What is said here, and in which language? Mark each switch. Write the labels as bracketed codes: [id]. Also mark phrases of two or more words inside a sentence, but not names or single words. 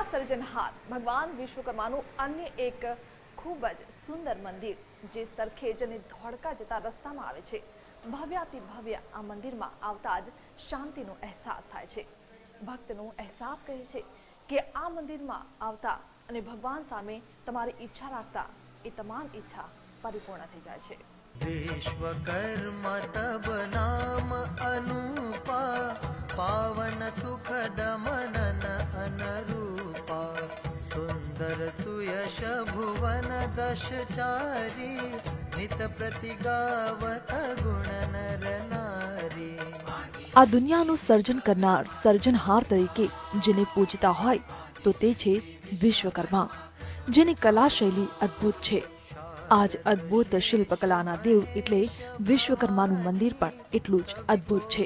[gu] સર્જનહાર ભગવાન વિશ્વકર્માનું અન્ય એક ખૂબ જ સુંદર મંદિર જે સરખેજ અને ધોળકા જતા રસ્તામાં આવે છે. ભવ્યાતિ ભવ્ય આ મંદિરમાં આવતા જ શાંતિનો અહેસાસ થાય છે. ભક્તનો અહેસાસ કહે છે કે આ મંદિરમાં આવતા અને ભગવાન સામે તમારી ઈચ્છા રાખતા એ તમામ ઈચ્છા પરિપૂર્ણ થઈ જાય છે. [awa] विश्वकर्मा तब नाम अनुपा पावन सुखद मनन अनुरूपा सुंदर सुयश भुवन दशचारी नित प्रतिगावत गुण नर नारी. [gu] આ દુનિયાનું સર્જન કરનાર સર્જનહાર તરીકે જેને પૂજતા હોય તો તે છે વિશ્વકર્મા, જેની કલા શૈલી અદ્ભુત છે. આજ અદ્ભુત શિલ્પકલાના દેવ એટલે વિશ્વકર્માનું મંદિર પણ એટલું જ અદ્ભુત છે.